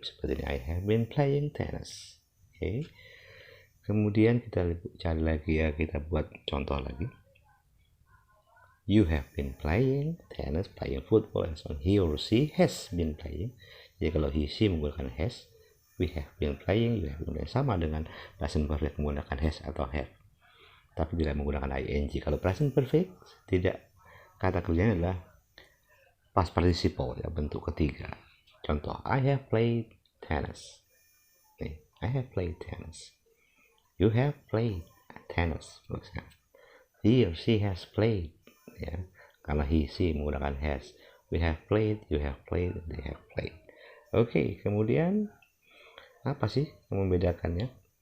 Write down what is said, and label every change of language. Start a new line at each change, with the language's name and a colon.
Indonesian: Seperti ini,
English: I have been playing tennis.
Indonesian: Okay, kemudian kita cari lagi ya, kita buat contoh lagi.
English: You have been playing tennis, playing football, and so on. He or she has been playing.
Indonesian: Jadi kalau he, she menggunakan has,
English: we have been playing, you have been playing.
Indonesian: Sama dengan present perfect menggunakan has atau have, tapi tidak menggunakan ing. Kalau present perfect, tidak, kata kerjanya adalah past participle, ya, bentuk ketiga.
English: Contoh, I have played tennis. Nih, I have played tennis. You have played tennis. He or she has played.
Indonesian: Ya, karena he, she menggunakan has.
English: We have played, you have played, they have played.
Indonesian: Oke, kemudian apa sih yang membedakannya?